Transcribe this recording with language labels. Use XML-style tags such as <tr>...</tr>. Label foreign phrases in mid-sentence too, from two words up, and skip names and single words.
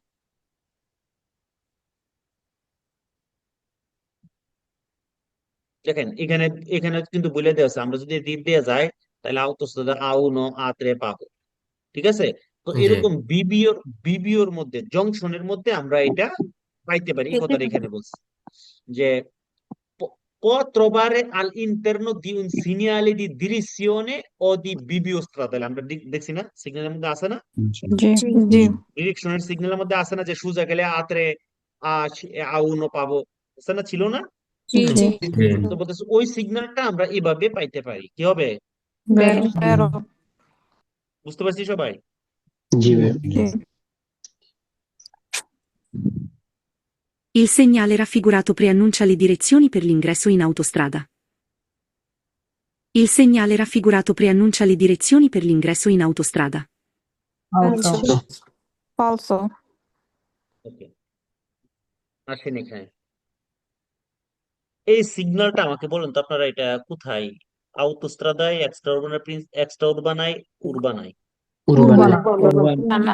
<bn>দেখেন এখানে এখানে কিন্তু বলে দেওয়া আছে, আমরা যদি দিক দিয়ে যাই তাহলে</bn> <it>autostrada uno</it> <bn>আত্রে পাবো। ঠিক আছে? তো জি। এরকম বিবিওর মধ্যে জংশনের মধ্যে আমরা এটা পাইতে পারি। এই কথাটা এখানে বলছি যে</bn> <it>può trovare all'interno di un segnale di direzione o di bivio stradale।</it> <bn>আমরা দেখছি না সিগন্যালের মধ্যে আছে না? ডিরেকশনের সিগন্যালের মধ্যে আছে না যে সোজা গেলে আত্রে আউনো পাবো, আছে না? ছিল না? তো বলতেছে ওই সিগন্যালটা আমরা এভাবে পাইতে পারি। কি হবে? বুঝতে পারছি সবাই? জি।</bn> <it>Il segnale raffigurato preannuncia le direzioni per l'ingresso in autostrada. Il segnale raffigurato preannuncia le direzioni per l'ingresso in autostrada. Falso.</it> <bn>ওকে, আসেন এখানে। এই সিগন্যালটা আমাকে বলুন তো আপনারা এটা কোথায়? আউতোস্ত্রাদায়, এক্সট্রা উরবানায়, উরবানায়?</bn> <it>উর্বানা</it> <bn>না</bn>